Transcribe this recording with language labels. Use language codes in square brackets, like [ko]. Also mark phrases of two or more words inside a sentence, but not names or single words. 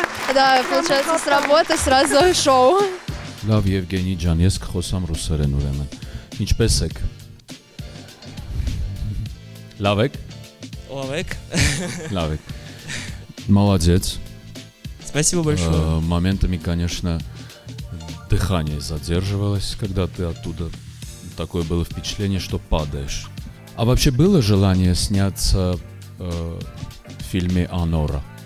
[ru] Да, получается, с работы сразу шоу. [hy] Լավ Եվգենի ջան, ես կխոսամ ռուսերեն ուրեմն։ Ինչպե՞ս եք։ Լավ եք։ Լավ եք։ Լավ եք։ Молодец. [ru] Спасибо большое. Моментами, конечно, дыхание задерживалось, когда ты оттуда. Такое было впечатление, что падаешь. А вообще было желание сняться в фильме «Анора»?